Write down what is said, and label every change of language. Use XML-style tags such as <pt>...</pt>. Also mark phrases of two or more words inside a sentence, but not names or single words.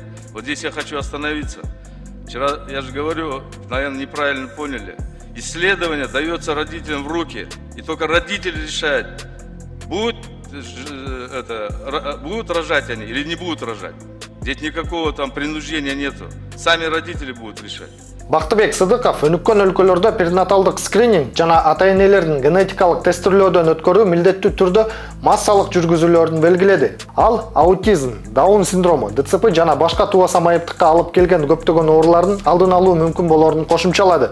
<ru>Вот здесь я хочу остановиться. Вчера, я же говорю, наверное, неправильно поняли. Исследование дается родителям в руки, и только родители решают, будут рожать они или не будут рожать. Здесь никакого там принуждения нету. Сами родители будут решать.</ru> <ky>Бактыбек Сыдыков өнүккөн өлкөлөрдө перинаталдык скрининг жана ата-энелердин генетикалык тестирлөөдөн өткөрүү милдеттүү түрдө массалык жүргүзүлөөрүн белгиледи. Ал аутизм, Даун синдрому, ДЦП жана башка тубаса майыптыкка алып келген көптөгөн оорулардын алдын алуу мүмкүн болоорун кошумчалады.</ky>